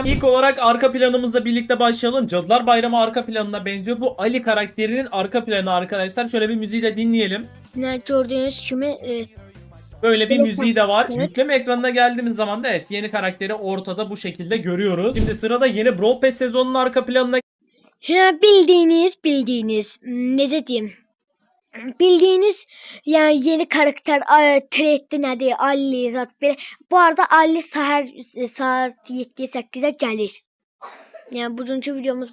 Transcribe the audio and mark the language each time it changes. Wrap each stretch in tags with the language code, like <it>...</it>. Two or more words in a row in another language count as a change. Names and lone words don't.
<tr>İlk olarak arka planımızla birlikte başlayalım. Cadılar Bayramı arka planına benziyor. Bu Ali karakterinin arka planı arkadaşlar. Şöyle bir müziğiyle dinleyelim.</tr> <az>Yəni gördüyünüz kimi</az> <tr>Böyle bir müziği de var. Evet. Yükleme ekranına geldiğimiz zaman da evet yeni karakteri ortada bu şekilde görüyoruz. Şimdi sırada yeni Brawl Pass sezonunun arka planına</tr> <az>bildiyiniz necə deyim? Bildiyiniz yəni yeni karakter trenddə nədir? Ali zat belə. Bu arada Ali səhər saat 7-8-ə gəlir. Yəni bugünkü videomuz bu qədər.</az>